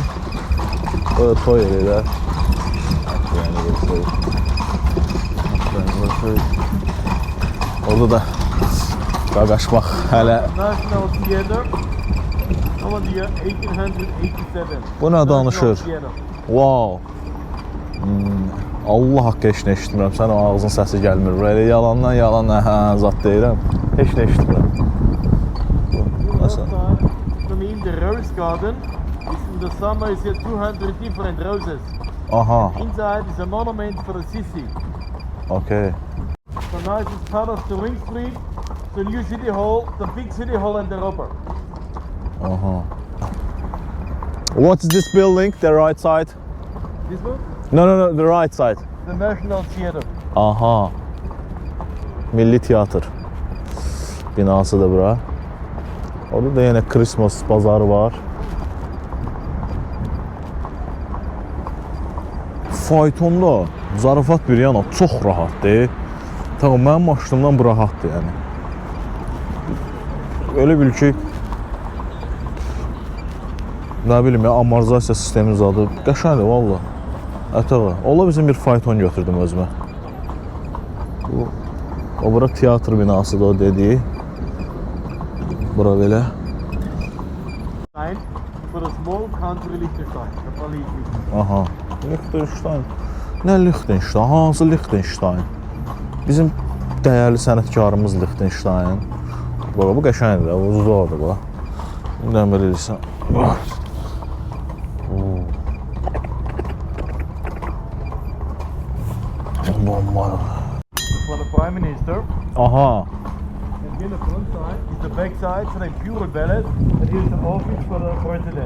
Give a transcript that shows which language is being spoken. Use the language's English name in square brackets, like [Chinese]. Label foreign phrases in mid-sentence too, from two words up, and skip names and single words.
[Azerbaijani] Toy elə. Orada da qaqaş bax, hələ. [Turkish] National Theater. Ama diyor 1887. [Azerbaijani] Bu nə danışır? Wow. Allah haqqı heç nə eşitmirəm. Sən o ağzın səsi gəlmir. Elə yalandan yalan zat deyirəm. Heç nə eşitmirəm. [English] The Rose Garden is in the summer is here 200 different roses. Aha. Inside is a monument for the Sisi. Okay. So now it is part of the Ring Street, the new city hall, the big city hall and the rubber. Aha. What is this building? The right side? This one? No, the right side. The National Theater. Aha. [Azerbaijani] Milli Tiyatr binasıdır bura. Orada da yine Christmas bazarı var. Faytonda zarafat bir yana çox rahatdır. Tamam, mənim maşınımdan bu rahatdır yəni. Öyle bil ki, nə bilim ya, amortizasiya sistemi zadı qəşəngdir valla. Ətağa. Ola bizim bir fayton götürdüm özümə. O bura tiyatr binasıdır o dediği. Bura belə. [English] For a small country Liechtenstein. Aha. Liechtenstein. [Azerbaijani] Nə Liechtenstein? Hansı Liechtenstein? Bizim dəyərli sənətkarımız Liechtenstein. Baba bu qəşəngdir, bu uzaqdır bu. Bundan belə deyirsən. [English] For the Prime Minister. Aha. And here the front side is the back side for the Imperial Palace. And here's the office for the President.